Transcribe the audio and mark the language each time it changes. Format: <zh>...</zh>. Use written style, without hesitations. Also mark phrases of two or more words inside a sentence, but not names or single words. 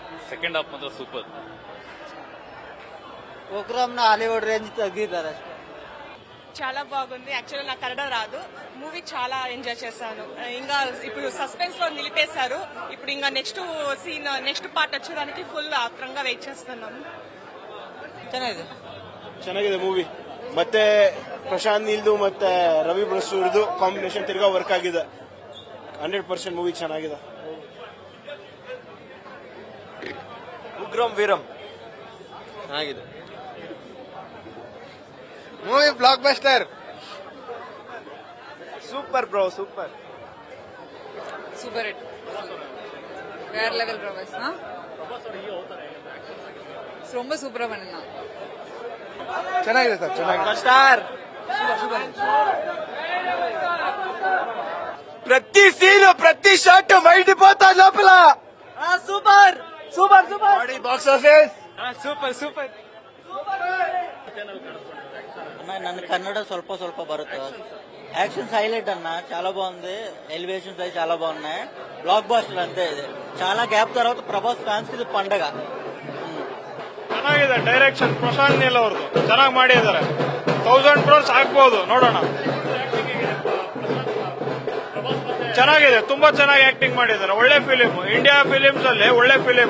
<kn>ಸೆಕೆಂಡ್ ಹಾಫ್ ಮಾತ್ರ ಸೂಪರ್. విక్రమ్</kn> <en>Hollywood range</en> <kn>తగ్గిದ್ದಾರೆ.</kn> <te>చాలా బాగుంది. యాక్చువల్లీ నాకు కన్నడ రాదు. మూవీ చాలా ఎంజాయ్ చేశాను. ఇంకా ఇప్పుడు సస్పెన్స్ లో నిలిపేశారు. ఇప్పుడు ఇంకా</te> <en>next scene next part</en> <te>వచ్చేదానికి ఫుల్ ఆత్రంగా వెయిట్ చేస్తున్నాము.</te> <kn>ಚೆನ್ನಾಗಿದೆ ಮೂವಿ. ಮತ್ತೆ ಪ್ರಶಾಂತ್ ನೀಲ್ದು ಮತ್ತೆ ರವಿ ಬಸ್ರೂರ್ದು ಕಾಂಬಿನೇಷನ್ ತಿರ್ಗಾ ವರ್ಕ್ ಆಗಿದೆ. 100% ಮೂವಿ ಚೆನ್ನಾಗಿದೆ. ಉಗ್ರಂ ವೀರಂ ಚೆನ್ನಾಗಿದೆ. ಮೂವಿ ಬ್ಲಾಕ್ ಬಸ್ಟರ್.</kn> <en>super bro,</en> <kn>ಸೂಪರ್.</kn> <en>super hit,</en> <ta>வேற லெவல் பிரபாஸ். ரொம்ப சூப்பரா பண்ணிருந்தான்.</ta> <kn>ಚೆನ್ನಾಗಿದೆ ಸರ್, ಚೆನ್ನಾಗಿದೆ. ಸ್ಟಾರ್.</kn> <te>ప్రతి సీన్ ప్రతి షాట్ మైండిపోతా లోపల. సూపర్ సూపర్ సూపర్.</te> <en>box office</en> <te>సూపర్ సూపర్.</te> <kn>నన్ను కన్నడ ಸ್ವಲ್ಪ ಸ್ವಲ್ಪ బರುತ್ತೆ.</kn> <en>actions highlight</en> <te>అన్న, చాలా బాగుంది. ఎలివేషన్స్ అవి చాలా బాగున్నాయి. బ్లాక్ బాస్టర్ అంతే. ఇది చాలా గ్యాప్ తర్వాత ప్రభాస్ ఫ్యాన్స్ కి ఇది పండగ.</te> <kn>ಚೆನ್ನಾಗಿದೆ. ಡೈರೆಕ್ಷನ್ ಪ್ರಶಾಂತ್ ನೀಲ್ ಅವ್ರದ್ದು ಚೆನ್ನಾಗಿ ಮಾಡಿದ್ದಾರೆ. 1000 crores ಆಗ್ಬಹುದು, ನೋಡೋಣ. ಚೆನ್ನಾಗಿದೆ, ತುಂಬಾ ಚೆನ್ನಾಗಿ ಆಕ್ಟಿಂಗ್ ಮಾಡಿದ್ದಾರೆ. ಒಳ್ಳೆ ಫಿಲಿಮ್,</kn> <en>India films</en> <kn>ಅಲ್ಲಿ ಒಳ್ಳೆ ಫಿಲಿಮ್.</kn>